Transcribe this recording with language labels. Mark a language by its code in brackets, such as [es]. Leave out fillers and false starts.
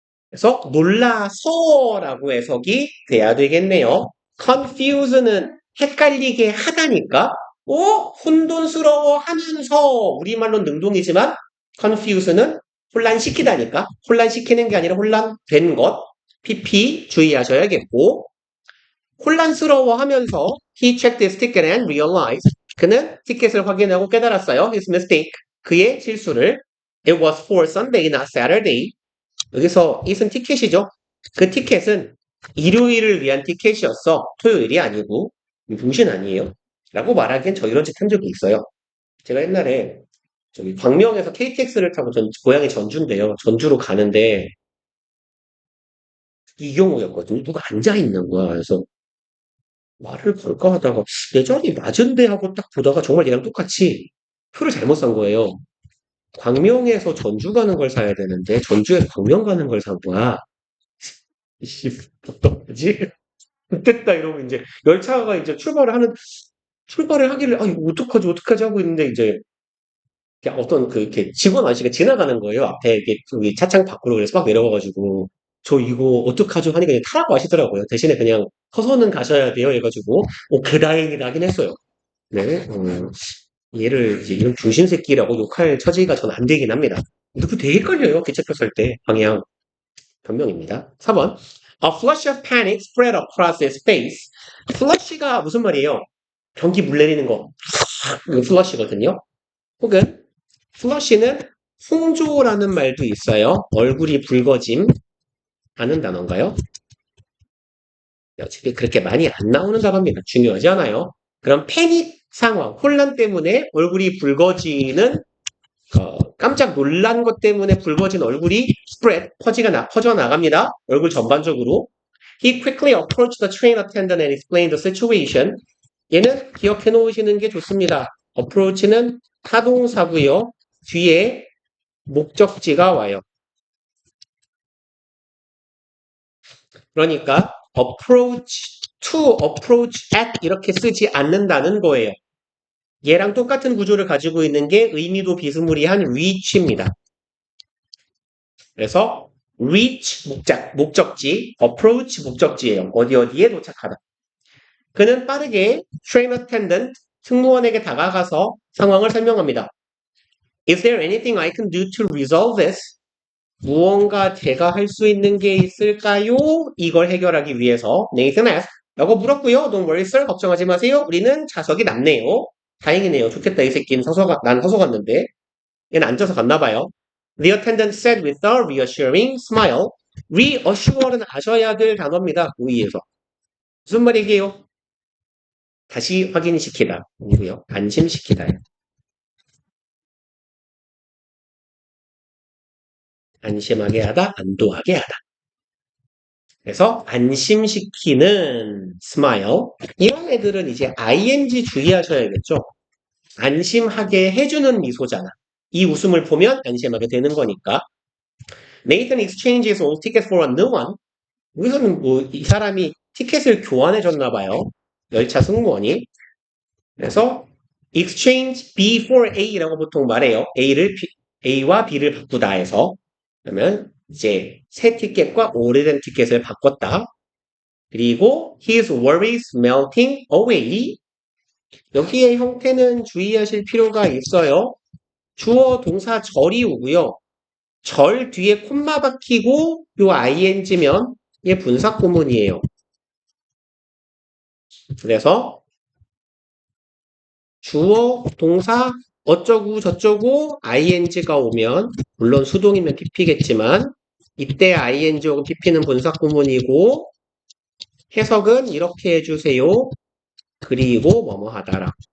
[ko] 그래서 놀라서라고 해석이 돼야 되겠네요. confuse는 헷갈리게 하다니까. 혼돈스러워 하면서 우리말로 능동이지만 confuse는 혼란시키다니까. 혼란시키는 게 아니라 혼란된 것. PP 주의하셔야겠고 혼란스러워하면서 [en] he checked his ticket and realized [ko] 그는 티켓을 확인하고 깨달았어요. [en] his mistake [ko] 그의 실수를 [en] it was for Sunday not Saturday [ko] 여기서 it은 티켓이죠. 그 티켓은 일요일을 위한 티켓이었어. 토요일이 아니고 병신 아니에요. 라고 말하기엔 저 이런 짓 한 적이 있어요. 제가 옛날에 저기 광명에서 KTX를 타고 고향이 전주인데요. 전주로 가는데 이경우였거든요. 누가 앉아있는 거야. 그래서 말을 걸까 하다가 내 자리 맞은데 하고 딱 보다가 정말 얘랑 똑같이 표를 잘못 산 거예요. 광명에서 전주 가는 걸 사야 되는데 전주에서 광명 가는 걸 산 거야. 이씨, 어떡하지? 됐다 이러고 이제 열차가 이제 출발을 하길래 아 이거 어떡하지 하고 있는데 이제 어떤 그 이렇게 직원 아저씨가 지나가는 거예요. 앞에 이렇게 저기 차창 밖으로 그래서 막 내려와가지고 저 이거 어떡하죠 하니까 그냥 타라고 하시더라고요. 대신에 그냥 서서는 가셔야 돼요 해가지고 그 다행이다 하긴 했어요. 네, 얘를 이제 이런 중신 새끼라고 욕할 처지가 전 안 되긴 합니다. 근데 그 되게 헷갈려요. 기차표 살 때 방향 변명입니다. [en] 4번 A flush of panic spread across his face. [ko] flush가 무슨 말이에요? 경기 물 내리는 거. 이거 flush거든요. 혹은 flush는 홍조라는 말도 있어요. 얼굴이 붉어짐 하는 단어인가요? 어차피 그렇게 많이 안 나오는 단어입니다. 중요하지 않아요. 그럼 패닉 상황, 혼란 때문에 얼굴이 붉어지는 깜짝 놀란 것 때문에 붉어진 얼굴이 spread, 퍼져나갑니다. 얼굴 전반적으로. [en] He quickly approached the train attendant and explained the situation. [ko] 얘는 기억해 놓으시는 게 좋습니다. approach는 타동사고요. 뒤에 목적지가 와요. 그러니까 approach at 이렇게 쓰지 않는다는 거예요. 얘랑 똑같은 구조를 가지고 있는 게 의미도 비스무리한 reach입니다. 그래서 reach 목적지, approach 목적지예요. 어디에 도착하다. 그는 빠르게 train attendant 승무원에게 다가가서 상황을 설명합니다. [en] Is there anything I can do to resolve this? [ko] 무언가 제가 할 수 있는 게 있을까요? 이걸 해결하기 위해서 [en] Nathan asked [ko] 라고 물었고요. [en] Don't worry sir. [ko] 걱정하지 마세요. 우리는 좌석이 남네요. 다행이네요. 좋겠다 이 새끼는 난 서서 갔는데 얘는 앉아서 갔나 봐요. [en] The attendant said with a reassuring smile. [ko] reassure는 아셔야 될 단어입니다. 의의에서. 무슨 말이게요? 다시 확인시키다. 아니고요. 안심시키다요. 안심하게 하다, 안도하게 하다. 그래서 안심시키는 smile. 이런 애들은 이제 ing 주의하셔야겠죠. 안심하게 해주는 미소잖아. 이 웃음을 보면 안심하게 되는 거니까. [en] Nathan exchanges all tickets for a new one. [ko] 여기서는 뭐 이 사람이 티켓을 교환해 줬나 봐요. 열차 승무원이. 그래서 exchange B for A라고 보통 말해요. A와 B를 바꾸다 해서. 그러면 이제 새 티켓과 오래된 티켓을 바꿨다. [en] 그리고 his worries melting away. [ko] 여기에 형태는 주의하실 필요가 있어요. 주어 동사 절이 오고요. 절 뒤에 콤마 박히고 요 ing면 얘 분사 구문이에요. 그래서 주어 동사 어쩌고 저쩌고 ing가 오면 물론 수동이면 pp겠지만 이때 ing 혹은 pp는 분사 구문이고 해석은 이렇게 해주세요. 그리고 뭐뭐 하다라.